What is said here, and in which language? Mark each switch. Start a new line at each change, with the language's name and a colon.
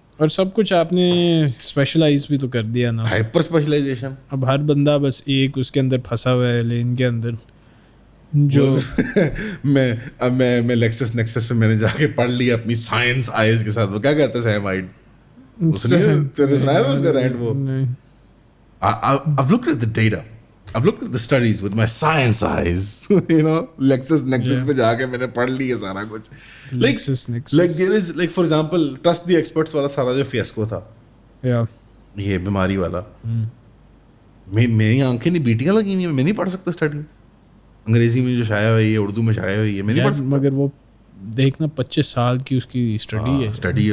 Urdu: اور سب کچھ آپ نے اسپیشلائز بھی تو کر دیا نا, ہائپر اسپیشلائزیشن. اب ہر بندہ بس ایک اس کے اندر پھنسا ہوا ہے, لین کے اندر جو میں لیکسس نیکسس پہ میں نے جا کے پڑھ لیا اپنی سائنس آئیز کے ساتھ. وہ کیا کہتے ہیں سیمائڈ, تیرے سنایا اس کا رینٹ.
English: وہ I've looked at the data, I've looked at the studies with my science eyes, you know, Lexus Nexus
Urdu: پہ جا کے میں نے پڑھ لیا سارا کچھ.
English: Like there is, like for example, trust the experts
Urdu: والا سارا جو فیاسکو تھا, یہ بیماری والا, میری آنکھیں نہیں بیٹیاں لگی ہوئی ہیں, میں نہیں پڑھ سکتا اسٹڈی. انگریزی میں جو شائع ہوئی ہے, اردو میں شائع ہوئی ہے, میں نہیں پڑھ سکتا. مگر وہ دیکھنا 25 سال کی اس کی اسٹڈی ہے